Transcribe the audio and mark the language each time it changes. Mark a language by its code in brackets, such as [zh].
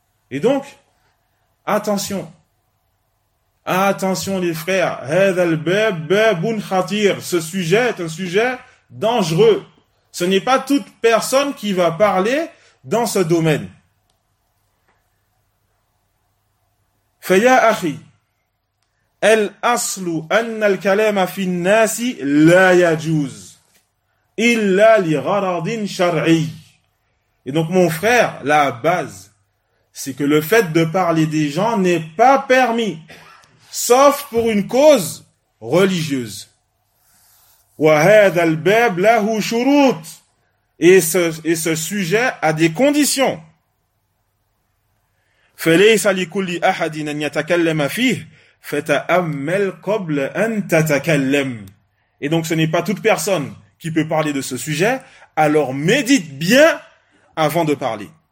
[fr] Et donc, attention. Attention les frères. Ce sujet est un sujet dangereux. Ce n'est pas toute personne qui va parler dans ce domaine. [ar] Faya akhi. الأصل أن الكلام في الناس لا يجوز إلا لغرض شرعي. [fr] Et donc mon frère, la base, c'est que le fait de parler des gens n'est pas permis, sauf pour une cause religieuse. [ar] وهذا الباب له شروط. [fr] Et ce sujet a des conditions. [ar] فليس لكل أحد أن يتكلم فيه. فَتَأَمَّلْ قَبْلَ أَن تَتَكَلَّمْ. [fr] Et donc ce n'est pas toute personne qui peut parler de ce sujet, alors médite bien avant de parler.